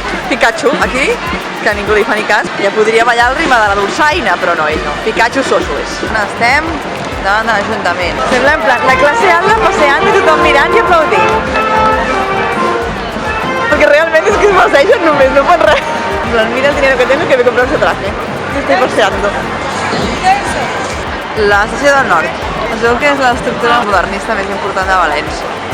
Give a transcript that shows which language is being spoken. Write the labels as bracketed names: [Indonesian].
[Catalan] Pikachu, aquí, que ningú li fa ni cas. Ja podria ballar el ritme de la dolçaina, però no, ell no. Pikachu soso és. Estem davant de l'Ajuntament. Sembla en plan la classe alta passeant i tothom mirant i aplaudint. Perquè realment és que es passegen només, no fan res. [Spanish] En plan, mira el dinero que tengo que me comprar un traje. Estoy paseando. [Catalan] La Estació del Nord. Es veu que és l'estructura modernista més important de València.